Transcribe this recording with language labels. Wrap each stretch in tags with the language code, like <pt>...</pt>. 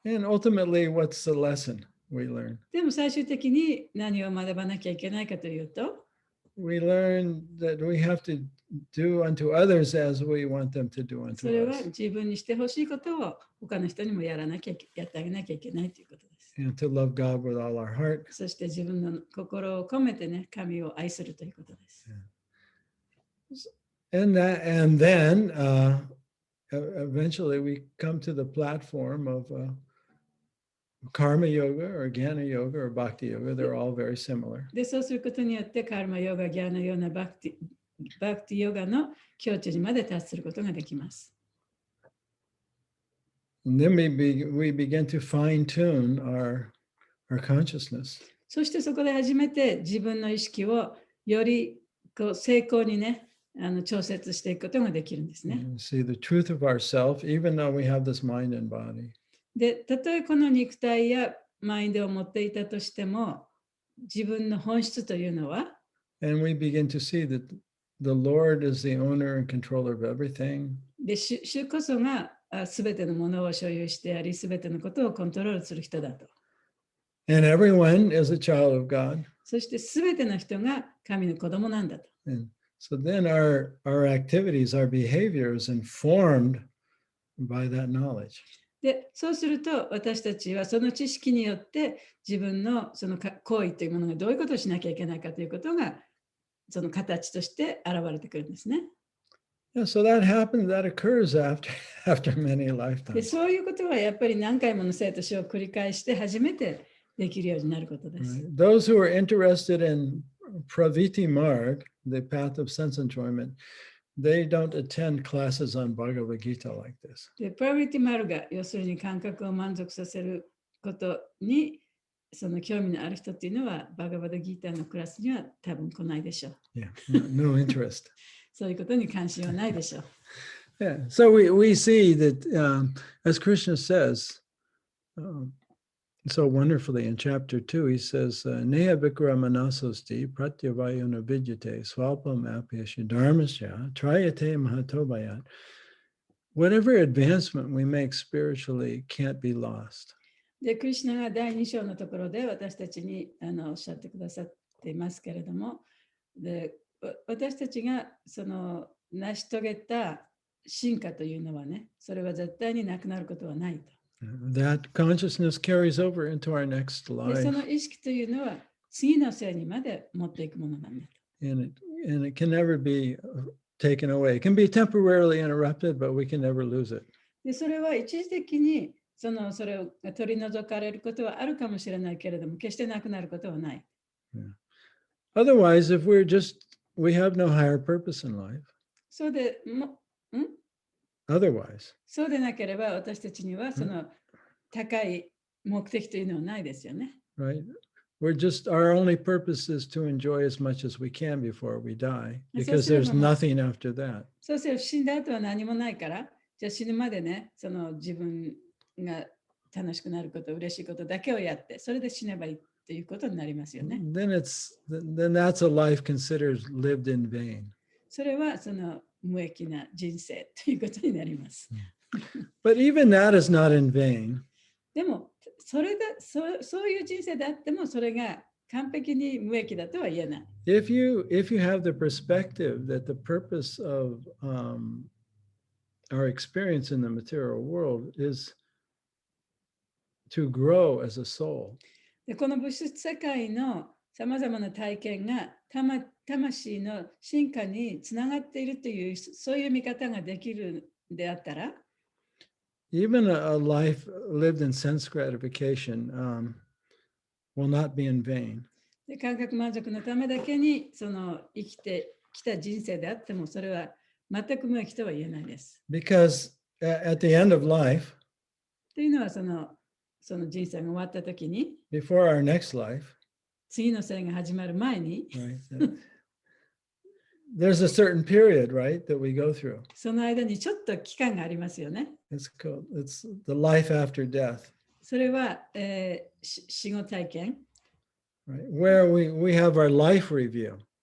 <en>And ultimately, what's the lesson we learn?</en> <ja>でも最終的に何を学ばなきゃいけないかというと、</ja> <en>We learn that we have to do unto others as we want them to do</en> <ja>それ</ja> <en>unto</en> <ja>は</ja> <en>us.</en> <ja>自分にしてほしいことを他の人にもやってあげなきゃいけないということです。</ja> <en>And to love God with all our heart.</en> <ja>そして自分の心を込めてね、神を愛するということです。</ja> <en>And then eventually we come to the platform of karma yoga or jnana yoga or bhakti yoga. They're all very similar.</en> <ja>で、そうすることによってカルマヨガ、ギャーナヨガ、バクティヨガの境地にまで達することができます。</ja> <en>And then we begin to fine tune our consciousness.</en> <ja>そしてそこで初めて自分の意識をより成功にね、調節していくことができるんですね。</ja> <en>And see the truth of ourself, even though we have this mind and body.</en> <ja>で、たとえこの肉体やマインドを持っていたとしても、自分の本質というのは、</ja> <en>And we begin to see that the Lord is the owner and controller of everything.</en> <ja>で、主こそがすべてのものを所有してあり、すべてのことをコントロールする人だと。</ja> <en>And everyone is a child of God.</en> <ja>そしてすべての人が神の子供なんだと。</ja> <en>And so then our activities, our behavior is informed by that knowledge.</en> <ja>で、そうすると私たちはその知識によって自分のその行為というものがどういうことをしなきゃいけないかということがその形として現れてくるんですね。</ja> <en>Yeah, so that happens, that occurs after many</en> <ja>で、</ja> <en>lifetimes.</en> <ja>そういうことはやっぱり何回もの生と死を繰り返して初めてできるようになることです。</ja> <en>Right? Those who are interested in praviti marg, the path of sense enjoyment, they don't attend classes on Bhagavad Gita like this.</en> <ja>で、プラビティマルガ、要するに感覚を満足させることにその興味のある人っていうのはバガバダギーターのクラスには多分来ないでしょう。</ja> <en>Yeah, no interest.</en> <ja>そういうことに関心はないでしょう。</ja> <en>Yeah, so we see that as Krishna says, so wonderfully in chapter 2, he says,</en> <sa>Neha Vikra Manasosti Pratyavayuna Vidyate Swalpam Apyasya Dharmasya Trayate Mahatobayat.</sa> <en>Whatever advancement we make spiritually can't be lost.</en> <ja>で、クリシュナが第2章のところで私たちにおっしゃってくださっていますけれども、で私たちがその成し遂げた進化というのはね、それは絶対になくなることはないと。</ja> <en>That consciousness carries over into our next</en> <ja>で、そ</ja> <en>life,</en> <ja>の意識というのは次の世にまで持っていくものなんだと。</ja> <en>and it can never be taken away. It can be temporarily interrupted, but we can never lose it.</en> <ja>で、それは一時的にそれを取り除かれることはあるかもしれないけれども、決してなくなることはない。</ja> <en>Otherwise, if we have no higher purpose in life.</en> <ja>そうで</ja> <en>Otherwise,</en> <ja>そうでなければ私たちにはその高い目的というのはないですよね。</ja> <en>right? Our only purpose is to enjoy as much as we can before we die, because there's nothing after that.</en> <ja>そうすれば死んだ後は何もないから、じゃあ死ぬまでね、その自分が楽しくなること、嬉しいことだけをやって、それで死ねばいいということになりますよね。</ja> <en>Then that's a life considered lived in vain.</en> <ja>それはその無益な人生ということになります。</ja> <en>But even that is not in vain.</en> <ja>でもそういう人生であってもそれが完璧に無益だとは言えない。</ja> <en>If you have the perspective that the purpose of our experience in the material world is to grow as a soul.</en> <ja>でこの物質世界のさまざまな体験が魂の進化につながっているというそういう見方ができるであったら、</ja> <en>Even a life lived in sense gratification will not be in vain.</en> <ja>で感覚満足のためだけにその生きてきた人生であってもそれは全く無益とは言えないです。</ja> <en>Because at the end of life,</en> <ja>というのはその人生が終わったときに、</ja> <en>before our next life,</en> <ja>次の生が始まる前に、</ja> <en>right, there's a certain period, right, that we go through.</en> <ja>その間にちょっと期間がありますよね。</ja> <en>It's the life after death.</en> <ja>それは、死後体験。</ja> <en>Right, where we have our life review.</en>